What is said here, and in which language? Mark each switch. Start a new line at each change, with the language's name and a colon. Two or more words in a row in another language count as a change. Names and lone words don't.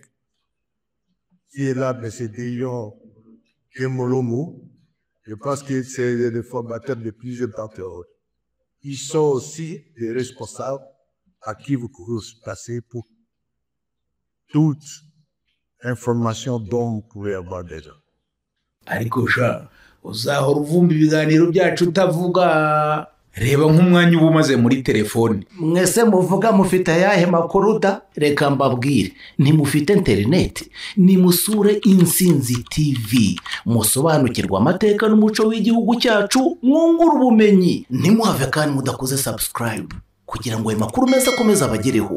French: Qui est là, M. Dion Kemolomo. Je pense que c'est le formateur de plusieurs d'entre eux. Ils sont aussi des responsables à qui vous pouvez passer pour toute information dont vous pouvez avoir déjà.
Kinyarwanda: Ariko sha uzahora uvumba ibiganiro byacu utavuga reba nk'umwanya uba umaze muri telefone. Mwese muvuga mufite ayahe makuru da? Reka mbabwire, ntimufite interineti, nimusure Intsinzi TV, musobanukirwa amateka n'umuco w'igihugu cyacu, mwungura ubumenyi, ntimuhave kandi mudakoze subscribe kugira ngo ayo makuru meza akomeze abagereho.